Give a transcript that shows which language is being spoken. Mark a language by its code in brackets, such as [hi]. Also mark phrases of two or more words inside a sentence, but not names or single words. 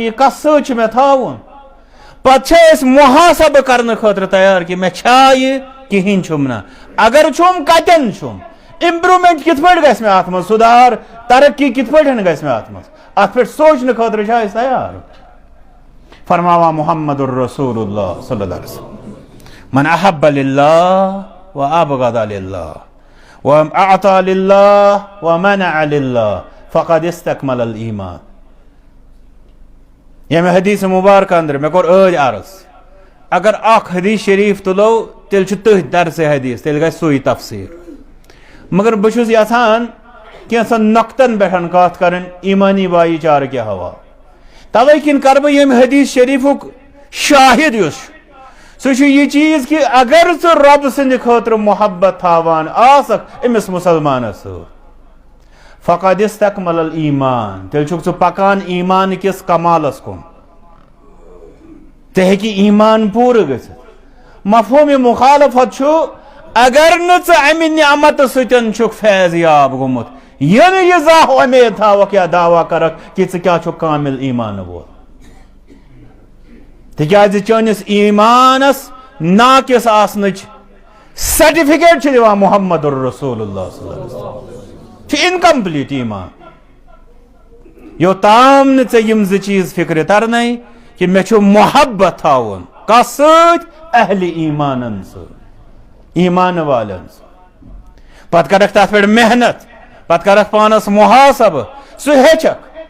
[ks] یہ کس سۭتۍ چھُ مےٚ تھاوُن پتہٕ چھا أسۍ محاسبہٕ کرنہٕ خٲطرٕ تیار کہ مےٚ چھا یہ کہیٖنۍ چھُم نہ اگر چھُم کتٮ۪ن چھُم امپرومنٹ کت پٲٹھۍ گژھِ مےٚ اتھ منٛز سُدھار ترقی کت پٲٹھۍ گژھِ مےٚ اتھ منٛز اتھ پٮ۪ٹھ سونچنہٕ خٲطرٕ چھا أسۍ تیار فرماوان [ar] محمد الرسول اللہ صلی اللہ علیہ وسلم من احب للہ وابغض للہ واعطى للہ ومنع للہ فقد استکمل الایمان [ks] یمہ حدیث مبارکہ اندر مے کور عٲج عرض اگر اکھ حدیث شریف تلو تیل چھ تٔتھۍ درس حدیث تیل گژھِ سُے تفسیر مگر بہت یژھان کینژن نقطن پہ کت کرن ایمانی [ur] بھائی چارہ کے حوالہ [ks] توے کن کر بہ یم حدیث شریفک شاہد یس سہ یہ چیز کہ اگر ژٕ رب سند خاطر محبت تھاوان آسک امس مسلمانس [ar] فقد استکمل الایمان [ks] تیل چھک ژٕ پکان ایمان کس کمالس کن ژےٚ ہیٚکی ایمان پورٕ گژھِتھ مفہوم مخالفت چھُ اگر نہٕ ژٕ امہِ نعمت سۭتۍ چھُکھ فیض یاب گوٚمُت یعنی یہ زاہ امید تھاوکھ یا دعویٰ کرکھ کہ ژٕ کیٛاہ چھُکھ کامل ایمان وول تکیازِ چٲنِس ایمانس ناقص آسنٕچ سرٹیفکیٹ چھِ دِوان [ar] محمد الرسول اللہ صلی اللہ علیہ وسلم [ks] چھُ انکمپلیٹ ایمان یوتام نہٕ ژےٚ یِم زٕ چیٖز فکرِ ترنَے کہ مےٚ چھُ محبت تھاوُن کس سۭتۍ اہل ایمانن سۭتۍ ایمان والٮ۪ن سۭتۍ پتہٕ کرکھ تتھ پٮ۪ٹھ محنت پتہٕ کرکھ پانس محاسبہٕ سُہ ہیٚچھکھ